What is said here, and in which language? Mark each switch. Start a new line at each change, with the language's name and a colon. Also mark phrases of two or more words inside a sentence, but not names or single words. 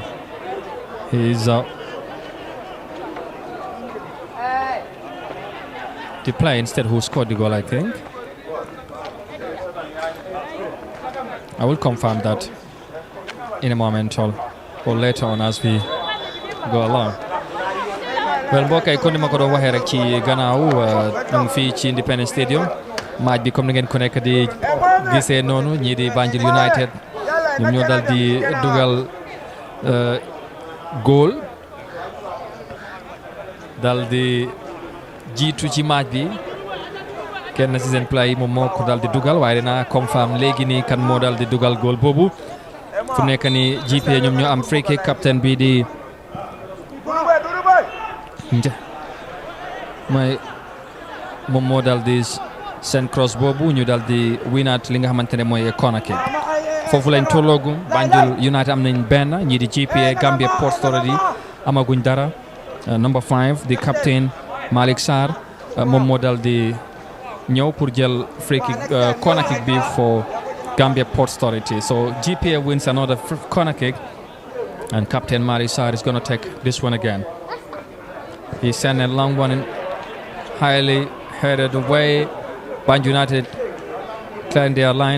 English: He's the player instead who scored the goal, I think. I will confirm that in a moment or later on as we go along. Well,
Wolof: mbokk yi kon ni ma ko doon waxee rek ci gannaaw ñu ngi fii ci Independence Stadium match bi comme ni ngeen ko nekk di gisee noonu ñii di Banjul United ñoom ñoo dal di dugal goal dal di jiitu ci match bi kenn ci seen play moom moo ko dal di dugal waaye dinaa confirm léegi nii kan moo dal di dugal goal boobu fu nekk ni GPA ñoom ñoo am
English: free kick,
Wolof: captain bi di mooy moom moo dal di seen cross boobu ñu dal di winaat li nga xamante ne mooy
English: corner kick.
Wolof: Foofu lañ tolloogu Banjul United am nañ benn, ñii di GPA Gambia Ports Authority amaguñ dara. Number 5 di captain Malik Sarr moom moo dal di ñëw pour jël
English: free kick corner kick
Wolof: bi for Gambia Ports Authority.
English: So GPA wins another corner kick and captain Malik Sarr is going to take this one again. He sent a long one in, highly headed away. Banjul United clearing their line.